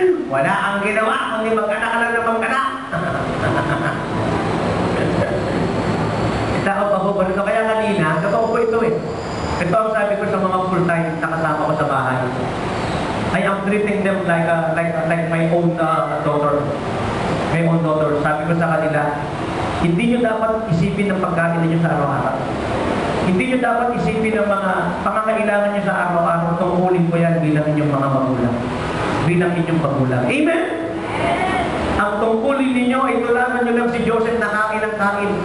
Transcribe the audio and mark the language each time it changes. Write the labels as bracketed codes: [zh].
[tl] Wala ang ginawa, kundi maganak ka lang ng maganak. Tao pa po, kaya kanina, totoo po ito eh. Ito ang sabi ko sa mga full-time na kasama ko sa bahay. [en] I am treating them like my own daughter. My own daughter. [tl] Sabi ko sa kanila, hindi nyo dapat isipin ng pagkain ninyo sa araw-araw. Hindi nyo dapat isipin ng mga pangangailangan nyo sa araw-araw. Tungkulin ko yan bilang inyong mga magulang. Bilang inyong magulang. Amen? Ang tungkulin ninyo ay tularan nyo lang si Joseph na kain ng kain.